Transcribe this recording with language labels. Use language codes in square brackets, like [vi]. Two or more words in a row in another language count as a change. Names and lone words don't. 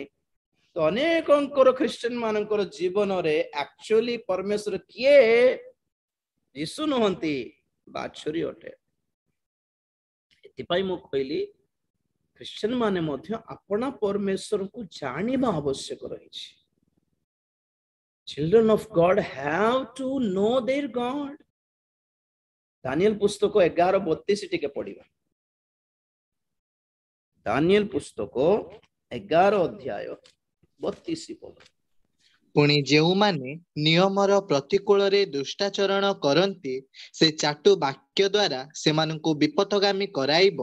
[or] ତ ଅନେକଙ୍କର ଖ୍ରୀଷ୍ଟିଆନ ମାନଙ୍କର ଜୀବନରେ ଆକ୍ଚୁଆଲି ପରମେଶ୍ୱର କିଏ? ଯୀଶୁ ନୁହନ୍ତି, ବାଛୁରୀ ଅଟେ। ଏଥିପାଇଁ ମୁଁ କହିଲି ଖ୍ରୀଷ୍ଟିଆନ ମାନେ ମଧ୍ୟ ଆପଣା ପରମେଶ୍ୱରଙ୍କୁ ଜାଣିବା ଆବଶ୍ୟକ ରହିଛି। [en] Children of God have to know their God. [or] ଦାନିଏଲ ପୁସ୍ତକ 11:32 ଟିକେ ପଢିବା। ଦାନିଏଲ ପୁସ୍ତକ 11 ଅଧ୍ୟାୟ 32 ପଦ। ପୁଣି ଯେଉଁମାନେ ନିୟମର ପ୍ରତିକୂଳରେ ଦୁଷ୍ଟାଚରଣ କରନ୍ତି, ସେ ଚାଟୁ ବାକ୍ୟ ଦ୍ୱାରା ସେମାନଙ୍କୁ ବିପଥଗାମୀ କରାଇବ।